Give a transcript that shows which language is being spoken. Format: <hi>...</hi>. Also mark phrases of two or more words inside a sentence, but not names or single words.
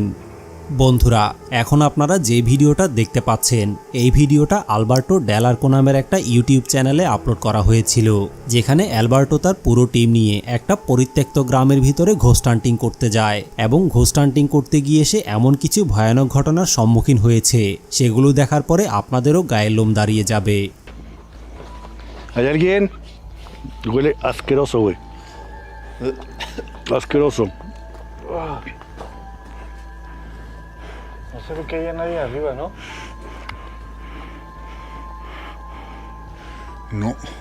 <bn>বন্ধুরা, এখন আপনারা যে ভিডিওটা দেখতে পাচ্ছেন এই ভিডিওটা আলবার্টো ডেলার্কো নামের একটা</bn> <en>YouTube channel</en> <bn>আপলোড করা হয়েছিল, যেখানে অ্যালবার্টো তার পুরো টিম নিয়ে একটা পরিত্যক্ত গ্রামের ভিতরে</bn> <en>ghost hunting</en> <bn>করতে যায় এবং</bn> <en>ghost hunting</en> <bn>করতে গিয়ে সে এমন কিছু ভয়ানক ঘটনার সম্মুখীন হয়েছে সেগুলো দেখার পরে আপনাদেরও গায়ের লোম দাঁড়িয়ে যাবে।</bn> <es>¿Hay alguien? Huele asqueroso, güey. Asqueroso. No se ve que haya nadie arriba, ¿no? No.</es>